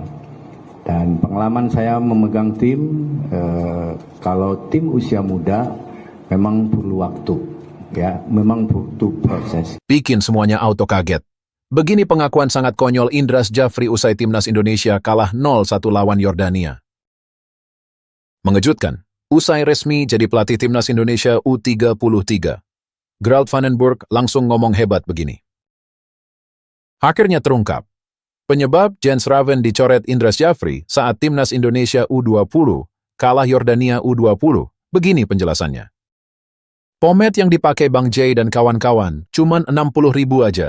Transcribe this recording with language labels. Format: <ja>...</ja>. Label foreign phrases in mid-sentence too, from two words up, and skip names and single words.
<id>Dan pengalaman saya memegang tim, kalau tim usia muda memang perlu waktu, ya memang butuh proses. Bikin semuanya auto kaget. Begini pengakuan sangat konyol Indras Jafri usai timnas Indonesia kalah 0-1 lawan Yordania. Mengejutkan, usai resmi jadi pelatih timnas Indonesia U33. Gerald van den Burg langsung ngomong hebat begini. Akhirnya terungkap. Penyebab Jens Raven dicoret Indras Jafri saat timnas Indonesia U20 kalah Yordania U20. Begini penjelasannya. Pomade yang dipakai Bang J dan kawan-kawan cuman 60.000 aja.</id>